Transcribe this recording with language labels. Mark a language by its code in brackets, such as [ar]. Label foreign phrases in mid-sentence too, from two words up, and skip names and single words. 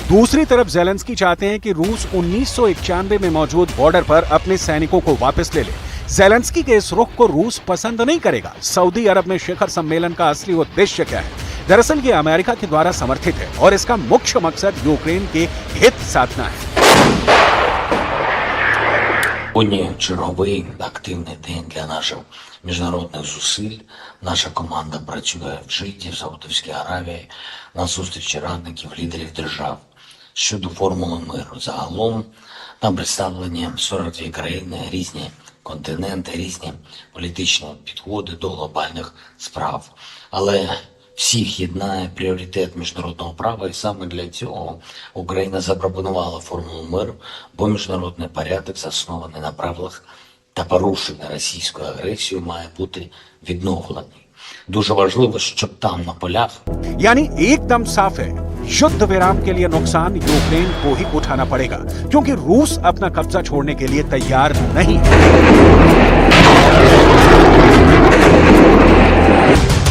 [hi] दूसरी तरफ ज़ेलेंस्की चाहते हैं कि रूस 1991 में मौजूद बॉर्डर पर अपने सैनिकों को वापस ले ले। ज़ेलेंस्की के इस रुख को रूस पसंद नहीं करेगा। सऊदी अरब में शिखर सम्मेलन का असली उद्देश्य क्या है? दरअसल ये अमेरिका के द्वारा समर्थित है और इसका मुख्य मकसद यूक्रेन के हित साधना है। [uk] Сьогодні черговий активний день для наших міжнародних зусиль. Наша команда працює в Джиді, в Саудовській Аравії, на зустрічі радників лідерів держав щодо формули миру. Загалом там представлені 42 країни, різні континенти, різні політичні підходи до глобальних справ. Але всіх єднає пріоритет міжнародного права, і саме для цього Україна запропонувала формулу миру, бо міжнародний порядок, заснований на правилах та порушення російською агресією, має бути відновлений. Дуже важливо, щоб там на полях [hi] यानी एकदम साफ है, युद्ध विराम के लिए नुकसान यूक्रेन को ही उठाना पड़ेगा, क्योंकि रूस अपना कब्जा छोड़ने के लिए तैयार नहीं है।